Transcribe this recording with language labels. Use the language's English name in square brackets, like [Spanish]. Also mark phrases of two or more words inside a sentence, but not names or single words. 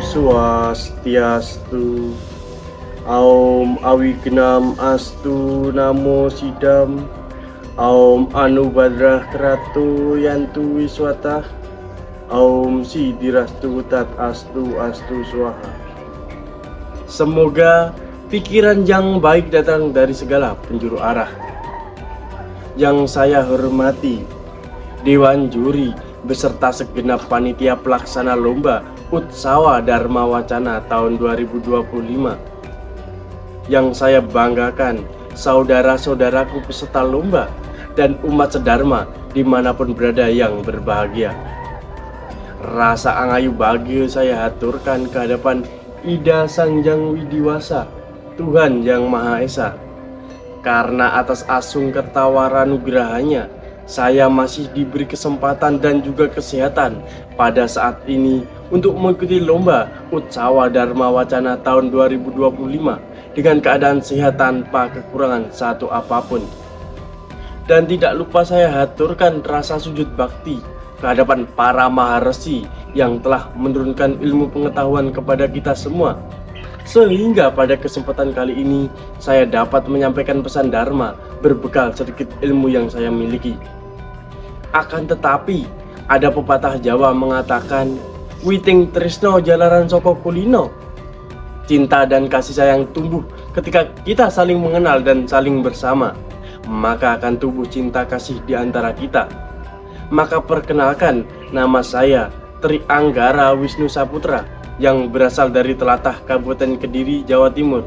[Balinese] Swastiastu. [Sanskrit] ॐ अविघ्नम् अस्तु नमः सिद्धम्. ॐ आनोभद्राः क्रतवो यन्तु विश्वतः. ॐ सिद्धिरस्तु तत् अस्तु अस्तु स्वाहा. [Indonesian] Semoga pikiran yang baik datang dari segala penjuru arah. Yang saya hormati Dewan Juri beserta segenap panitia pelaksana lomba Utsawa Dharma Wacana tahun 2025. Yang saya banggakan saudara-saudaraku peserta lomba dan umat sedharma dimanapun berada yang berbahagia. Rasa angayu bahagia saya haturkan ke hadapan Ida Sangjang Widiwasa, Tuhan Yang Maha Esa. Karena atas asung ketawaran nugrahanya, saya masih diberi kesempatan dan juga kesehatan pada saat ini untuk mengikuti lomba Utsawa Dharma Wacana tahun 2025 dengan keadaan sehat tanpa kekurangan satu apapun. Dan tidak lupa saya haturkan rasa sujud bakti ke hadapan para maharesi yang telah menurunkan ilmu pengetahuan kepada kita semua, sehingga pada kesempatan kali ini saya dapat menyampaikan pesan Dharma berbekal sedikit ilmu yang saya miliki. Akan tetapi ada pepatah Jawa mengatakan, [Javanese] witing tresno jalaran soko kulino. [Indonesian] Cinta dan kasih sayang tumbuh ketika kita saling mengenal dan saling bersama, maka akan tumbuh cinta kasih di antara kita. Maka perkenalkan, nama saya Tri Anggara Wisnu Saputra yang berasal dari Telatah Kabupaten Kediri, Jawa Timur.